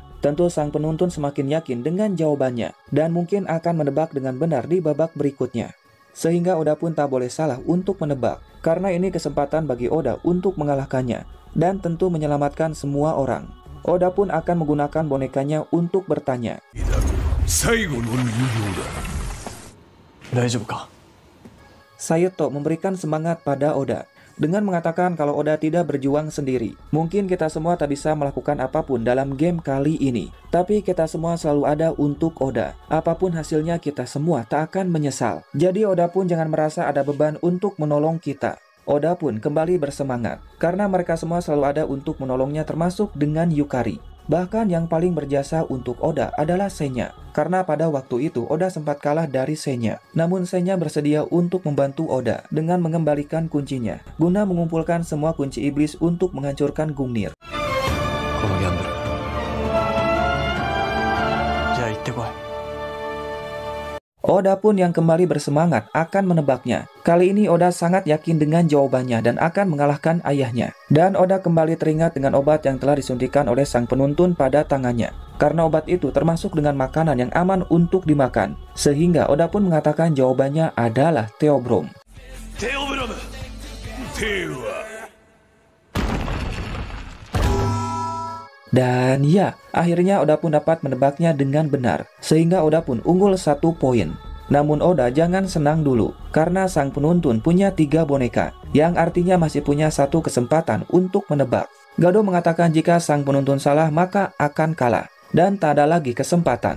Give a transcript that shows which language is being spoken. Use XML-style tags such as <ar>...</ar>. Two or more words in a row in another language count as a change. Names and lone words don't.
<id>Tentu sang penuntun semakin yakin dengan jawabannya dan mungkin akan menebak dengan benar di babak berikutnya. Sehingga Oda pun tak boleh salah untuk menebak, karena ini kesempatan bagi Oda untuk mengalahkannya dan tentu menyelamatkan semua orang. Oda pun akan menggunakan bonekanya untuk bertanya.</id> <ja>最後の人形だ。大丈夫か。</ja> <id>Saito memberikan semangat pada Oda dengan mengatakan kalau Oda tidak berjuang sendiri. Mungkin kita semua tak bisa melakukan apapun dalam game kali ini, tapi kita semua selalu ada untuk Oda. Apapun hasilnya kita semua tak akan menyesal. Jadi Oda pun jangan merasa ada beban untuk menolong kita. Oda pun kembali bersemangat karena mereka semua selalu ada untuk menolongnya termasuk dengan Yukari. Bahkan yang paling berjasa untuk Oda adalah Senya, karena pada waktu itu Oda sempat kalah dari Senya. Namun Senya bersedia untuk membantu Oda dengan mengembalikan kuncinya, guna mengumpulkan semua kunci iblis untuk menghancurkan Gungnir.</id> <ja>このギャンブル。じゃあ行ってこい。</ja> <id>Oda pun yang kembali bersemangat akan menebaknya. Kali ini Oda sangat yakin dengan jawabannya dan akan mengalahkan ayahnya. Dan Oda kembali teringat dengan obat yang telah disuntikan oleh sang penuntun pada tangannya. Karena obat itu termasuk dengan makanan yang aman untuk dimakan. Sehingga Oda pun mengatakan jawabannya adalah Theobrome.</id> <ja>テオブロム。テオは</ja> <id>Dan ya, akhirnya Oda pun dapat menebaknya dengan benar, sehingga Oda pun unggul 1 poin. Namun Oda jangan senang dulu, karena sang penuntun punya 3 boneka, yang artinya masih punya 1 kesempatan untuk menebak. Gado mengatakan jika sang penuntun salah maka akan kalah, dan tak ada lagi kesempatan.</id>